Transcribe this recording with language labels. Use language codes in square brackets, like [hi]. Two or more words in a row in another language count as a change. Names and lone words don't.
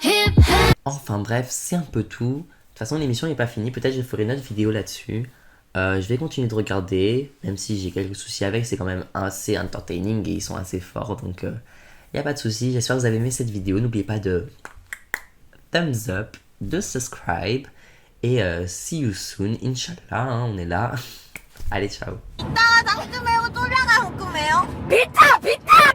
[fr] Enfin bref, c'est un peu tout. De toute façon, l'émission n'est pas finie. Peut-être je ferai une autre vidéo là-dessus. Je vais continuer de regarder, même si j'ai quelques soucis avec. C'est quand même assez entertaining et ils sont assez forts. Donc, il n'y a pas de souci. J'espère que vous avez aimé cette vidéo. N'oubliez pas de [en] thumbs up, [fr] de subscribe. [en] Et see you soon. [fr] Inch'Allah, hein, on est là. Allez, ciao. [ko] 이따가 당첨해요 쫄려가 궁금해요. 비타 비타